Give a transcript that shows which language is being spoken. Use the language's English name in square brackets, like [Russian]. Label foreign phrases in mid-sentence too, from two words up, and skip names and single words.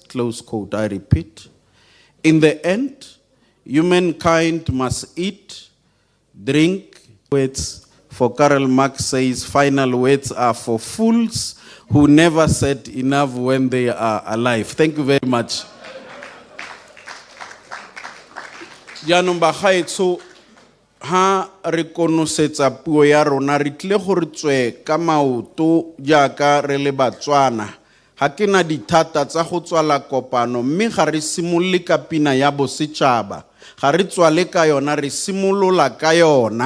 [English] Close quote. I repeat. In the end, humankind must eat, drink. Words for Karl Marx says, final words are for fools who never said enough when they are alive. Thank you very much. [Tswana] Jaanong bagaetsho ha re konosetsa puo ya rona re tle go re tswe ka maoto jaaka re le Batswana. Ha ke na dithata tsa go tswala kopano, mme ga re simolole ka pina ya bosetšhaba, ga re tswale ka yona, re simolola ka yona.